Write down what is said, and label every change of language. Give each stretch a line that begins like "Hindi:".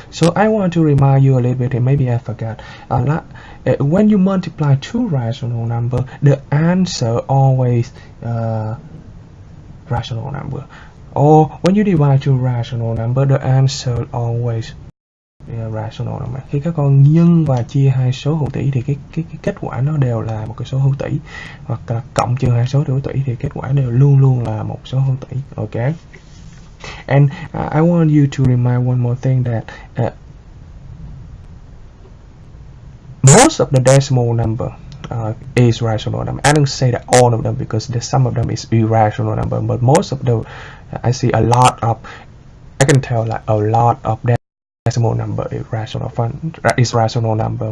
English: So I want to remind you a little bit, and maybe I forgot. When you multiply two rational number, the answer always rational number. Or when you divide two rational number, the answer always rational number.
Vietnamese: Khi các con nhân và chia hai số hữu tỷ thì cái kết quả nó đều là một cái số hữu tỷ, hoặc là cộng trừ hai số hữu tỷ thì kết quả đều luôn luôn là một số hữu tỷ.
English: Okay. And I want you to remind one more thing that most of the decimal number is rational number. I don't say that all of them, because some of them is irrational number, but most of the I see a lot of, I can tell like a lot of decimal number is rational number.